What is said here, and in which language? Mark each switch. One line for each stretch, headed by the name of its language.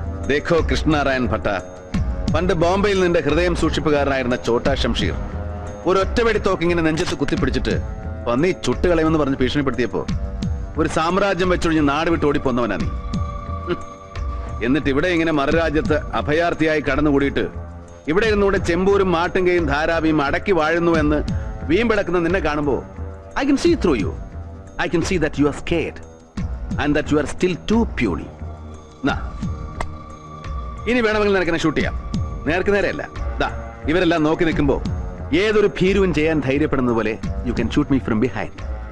Hindi: देखो
Malayalam: കൃഷ്ണനാരായൺ ഭട്ട, പണ്ട് ബോംബെയിൽ നിന്റെ ഹൃദയം സൂക്ഷിപ്പുകാരനായിരുന്ന ചോട്ടാ ഷംഷീർ ഒരു ഒറ്റവെടി തോക്കിങ്ങനെ നെഞ്ചത്ത് കുത്തിപ്പിടിച്ചിട്ട് പന്നി ചുട്ടുകളയുമെന്ന് പറഞ്ഞ് ഭീഷണിപ്പെടുത്തിയപ്പോ ഒരു സാമ്രാജ്യം വെച്ചൊഴിഞ്ഞ് നാട് വിട്ട് ഓടിപ്പോന്നവനാ നീ. എന്നിട്ട് ഇവിടെ ഇങ്ങനെ മറുരാജ്യത്ത് അഭയാർത്ഥിയായി കടന്നുകൂടിയിട്ട് ഇവിടെ ഇരുന്നുകൂടെ ചെമ്പൂരും മാട്ടുങ്കയും ധാരാവിയും അടക്കി വാഴുന്നു എന്ന് വീമ്പിടക്കുന്ന നിന്നെ കാണുമ്പോ
English: I can see through you. I can see that you are scared and that you are still too puny.
Malayalam: ഇനി വേണമെങ്കിൽ നിനക്കെന്നെ ഷൂട്ട് ചെയ്യാം. നേർക്ക് നേരെയല്ല, ഇവരെല്ലാം നോക്കി നിൽക്കുമ്പോ ഏതൊരു ഭീരുവും ചെയ്യാൻ ധൈര്യപ്പെടുന്നത് പോലെ
English: You can shoot me from behind.